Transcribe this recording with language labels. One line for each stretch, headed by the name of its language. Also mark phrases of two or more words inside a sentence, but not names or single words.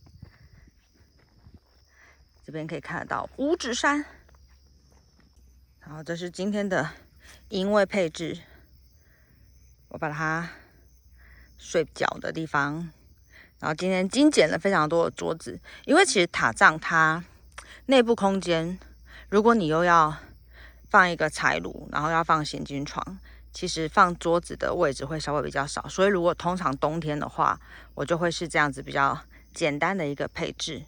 Chinese: 這邊可以看得到五指山，然後這是今天的營位配置。我把它睡覺的地方，然後今天精簡了非常多的桌子，因為其實塔帳它內部空間，如果你又要放一個柴爐，然後要放行軍床，其實放桌子的位置會稍微比較少，所以如果通常冬天的話，我就會是這樣子比較簡單的一個配置。